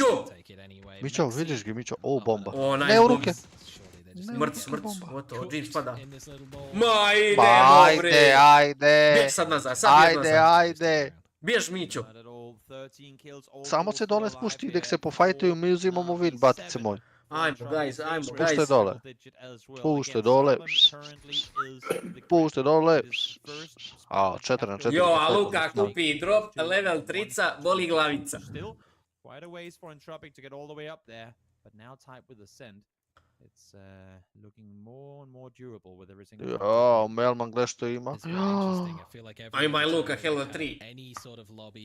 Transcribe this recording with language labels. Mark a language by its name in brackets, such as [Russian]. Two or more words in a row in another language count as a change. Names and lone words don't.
[Serbian] Mićo, vidiš ga, Mićo. O, bomba. Ne u ruke. Smrt. Gotovo, James pada. Ma idemo, bre! Ajde! Bjež sad nazad, Ajde! Bjež, Mićo! Samo se dole spušti i dek se pofajtuju, mi uzimamo win, batice moj. Ajmo, guys. Pušte dole. A, 4 na 4. Jo, a Luka kupi drop, level 3, boli glavica. Jo, Melman gle što ima. A ima i Luka, Hello 3.